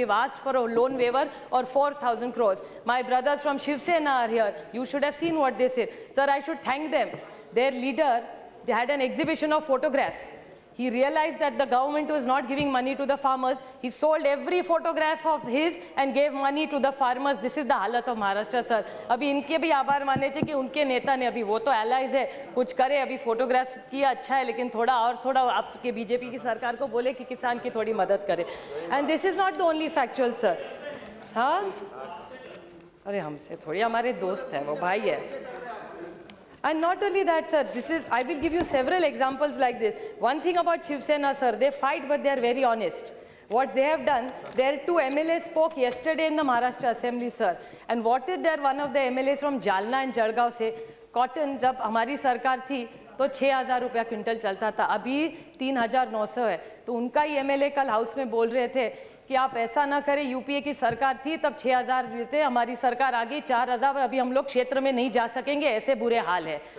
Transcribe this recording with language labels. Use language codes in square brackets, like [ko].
[en] We have asked for a loan waiver or 4,000 crores. My brothers from Shiv Sena are here. You should have seen what they said. Sir, I should thank them. Their leader, they had an exhibition of photographs. He realized that the government was not giving money to the farmers. He sold every photograph of his and gave money to the farmers. This is the halat of Maharashtra, sir. [hi] अभी इनके भी आभार मानने चाहिए कि उनके नेता ने, अभी वो तो allies है, कुछ करे, अभी फोटोग्राफ्स किया अच्छा है, लेकिन थोड़ा आपके बीजेपी की सरकार को बोले कि किसान की थोड़ी मदद करे. [en] And this is not the only factual, sir. [hi] हाँ, अरे हमसे थोड़ी, हमारे दोस्त है, वो भाई है. [en] And not only that, sir, I will give you several examples like this. One thing about Shiv Sena, sir, they fight, but they are very honest. What they have done, their two MLAs spoke yesterday in the Maharashtra Assembly, sir. And what did one of the MLAs from Jalna and Jalgaon say? [hi] Cotton, जब हमारी सरकार थी, तो 6,000 रुपया quintal चलता था, अभी 3,900 है. तो उनका ही MLA कल हाउस में बोल रहे थे कि आप ऐसा ना करें, यूपीए की सरकार थी तब 6,000 देते, हमारी सरकार आ गई 4,000, अभी हम लोग क्षेत्र में नहीं जा सकेंगे, ऐसे बुरे हाल है.